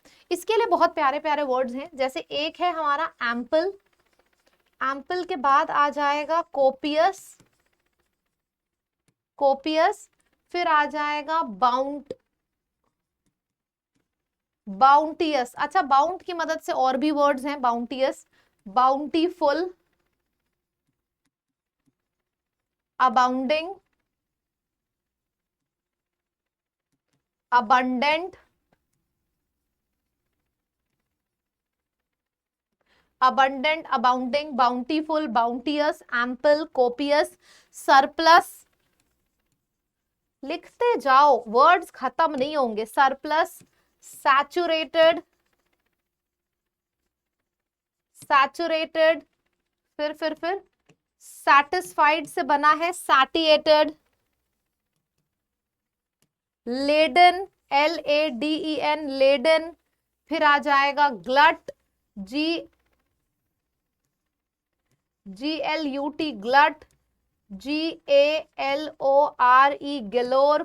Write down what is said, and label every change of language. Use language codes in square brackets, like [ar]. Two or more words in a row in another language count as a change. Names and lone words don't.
[hi] इसके लिए बहुत प्यारे प्यारे वर्ड्स हैं, जैसे एक है हमारा [en] ample, ample [hi] के बाद आ जाएगा [en] copious, copious, [hi] फिर आ जाएगा [en] bount, bounteous. [hi] अच्छा, बाउंट की मदद से और भी वर्ड्स हैं, [en] bounteous, bountiful, abounding, abundant, abundant, abounding, bountiful, bounteous, ample, copious, surplus। [hi] लिखते जाओ, वर्ड्स खत्म नहीं होंगे। [en] surplus, saturated, saturated, [hi] फिर सैटिस्फाइड से बना है [en] satiated, laden, LADEN, laden, [hi] फिर आ जाएगा [en] glut, GLUT, glut, GALORE, galore.